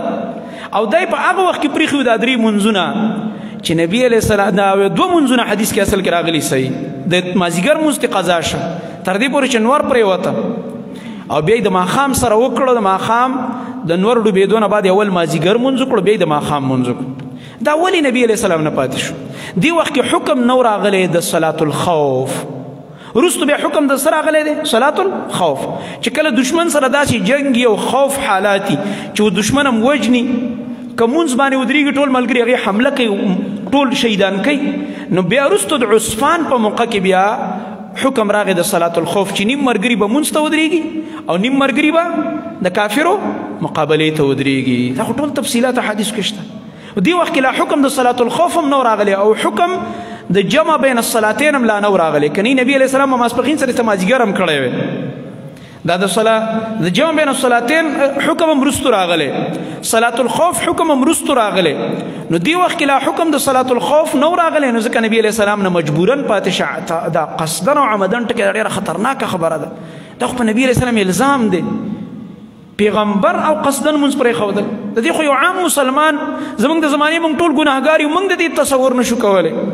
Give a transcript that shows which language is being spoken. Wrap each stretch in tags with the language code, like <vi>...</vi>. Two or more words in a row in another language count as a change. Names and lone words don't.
<ps>او دی په هغه وخت کې پرېښي دا 3 منځونه چې نبي</ps> <ar>علیه السلام</ar> <ps>دا 2 منځونه حدیث کې اصل کې راغلي صحیح. د مازدیګر مونځ ته قضا شه تر دې پورې چې نور پرېوته، او بیا یې د ماښام سره وکړو. د ماښام د نور ډوبېدو نه بعد اول مازدیګر مونځ وکړو، بیا یې د ماښام مونځ وکړو. دا ولې نبي</ps> <ar>علیه السلام</ar> <ps>نه پاتې شو؟ دې وخت کې حکم نو راغلی د</ps> <ar>صلاة الخوف.</ar> <ps>وروستو بیا حکم د څه راغلی دی؟</ps> <ar>صلاة الخوف.</ar> <ps>چې کله دشمن سره داسې جنګ او خوف حالات چې دشمن هم وجني، که مونځ باندې ودرېږي ټول ملګري هغې حمله کوي، ټول شهیدان کوي، نو بیا وروستو د عصفان په موقع کې بیا حکم راغی د</ps> <ar>صلاة الخوف</ar> <ps>چې نیم مرګري به مونځ ته ودرېږي او نیم مرګري به د کافرو مقابلې ته ودرېږي. دا خو ټول تفصیلات حدیث کې شته. دې وخت کې لا حکم د</ps> <ar>صلاة الخوف</ar> <ps>هم نو راغلی، او حکم د</ps> <ar>جمع بین الصلاتین</ar> <ps>هم لا نو راغلی. کنی نبی</ps> <ar>علیه السلام</ar> <ps>ماسپښین سره ته مازدیګر هم کړی وی. دا د</ps> <ar>جمع بین الصلاتین</ar> <ps>حکم هم رستو راغلی</ps> <ar>صلاة الخوف</ar> <ps>حکم هم رستو راغلی نو دی وخت کې لا حکم د</ps> <ar>صلاة الخوف</ar> <ps>نو راغلی نو ځکه نبی</ps> <ar>علیه السلام</ar> <ps>نه مجبورن پاتې شه دا قصدن او عمدن ټکې ډېره خطرناکه خبره ده دا خو په نبی</ps> <ar>علیه السلام</ar> <ps>الزام دی پیغمبر او قصدن مونځ پرېښودل د دې خو یو عام مسلمان زموږ د زمانې موږ ټول ګناهګار یو موږ د دې تصور نشو کولی</ps>